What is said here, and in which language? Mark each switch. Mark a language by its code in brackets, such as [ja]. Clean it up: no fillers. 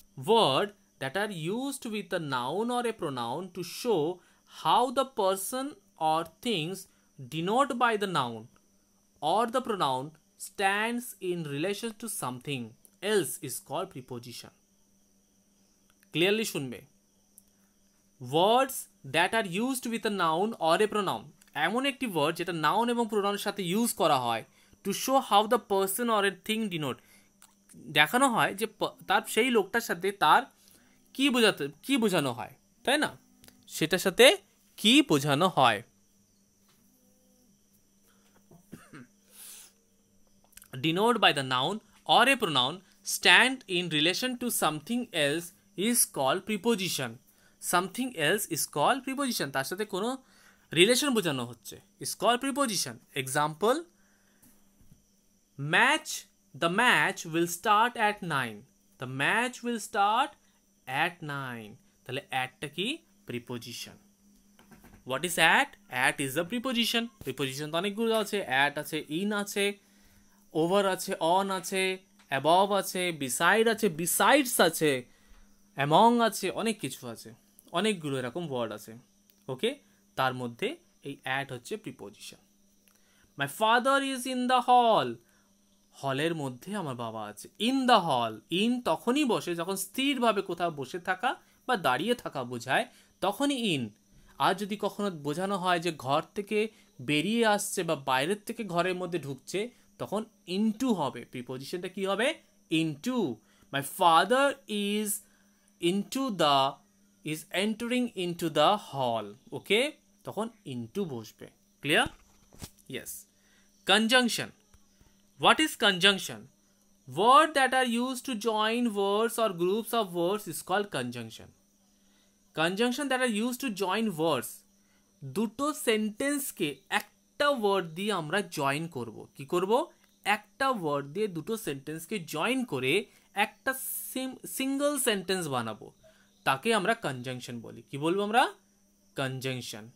[en] Word that are used with a noun or a pronoun to show how the person or things denoted by the noun or the pronoun stands in relation to something else is called preposition. [bn] Clearly শুনবে, [en] words that are used with a noun or a pronoun, [bn] এমন একটি word যেটা noun এবং প্রোনাউনের সাথে use করা হয়, [en] to show how the person or a thing denote, [bn] দেখানো হয় যে তার সেই লোকটার সাথে তার কি বোঝানো হয়, তাই না, সেটার সাথে কি বোঝানো হয়। [en] Denote by the noun or a pronoun stand in relation to something else is called preposition. Something else is called preposition, [bn] তার সাথে কোনো রিলেশন বোঝানো হচ্ছে, [en] Is called preposition. Example, match, the match will start at 9, the match will start at 9, [bn] তাহলে অ্যাটটা কি, preposition. [en] What is at? At is a preposition. [bn] Preposition তো অনেকগুলো আছে, অ্যাট আছে, ইন আছে, ওভার আছে, অন আছে, অ্যাবভ আছে, বিসাইড আছে, বিসাইডস আছে, অ্যামং আছে, অনেক কিছু আছে, অনেকগুলো এরকম ওয়ার্ড আছে। ওকে, তার মধ্যে এই অ্যাট হচ্ছে preposition. [en] my father is in the hall, [bn] হলের মধ্যে আমার বাবা আছে। ইন দ্য হল, ইন তখনই বসে যখন স্থিরভাবে কোথাও বসে থাকা বা দাঁড়িয়ে থাকা বোঝায়, তখনই ইন। আর যদি কখনো বোঝানো হয় যে ঘর থেকে বেরিয়ে আসছে বা বাইরের থেকে ঘরের মধ্যে ঢুকছে, তখন ইনটু হবে, প্রিপোজিশনটা কি হবে, into. [en] my father is into the, is entering into the hall, okay, [bn] তখন ইনটু বসবে। [en] Clear? Yes. Conjunction, what is conjunction? Words that are used to join words or groups of words is called conjunction. Conjunction that are used to join words, [bn] দুটো সেন্টেন্সকে একটা word দিয়ে আমরা join করব। কি করব? একটা ওয়ার্ড দিয়ে দুটো সেন্টেন্সকে জয়েন করে একটা সিঙ্গল সেন্টেন্স বানাবো, তাকে আমরা কনজাংশন বলি। কি বলবো আমরা? কনজাংশন।